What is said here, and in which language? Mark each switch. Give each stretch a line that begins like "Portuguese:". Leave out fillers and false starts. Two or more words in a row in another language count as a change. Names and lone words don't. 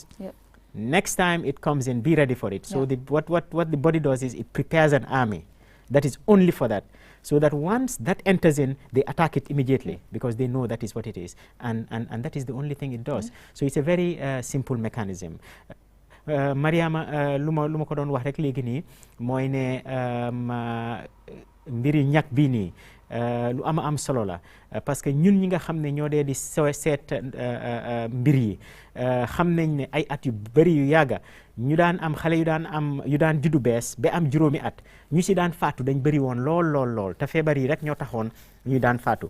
English: Next time it comes in, be ready for it. So what the body does is it prepares an army that is only for that, so that once that enters in, they attack it immediately, because they know that is what it is, and that is the only thing it does. So it's a very simple mechanism.
Wolof: Mariama lu ma ko doon wax rek léegi nii mooy ne mbiri ñàkk bii nii lu am solo la, parce que ñun ñi nga xam ne ñoo dee di seet mbir yi xam nañ ne ay at yu bëri yu yàgga ñu daan am xale yu daan juddu bees ba am juróomi at ñu si daan faatu dañ bëri woon lool te feebar yi rek ñoo taxoon ñu daan faatu.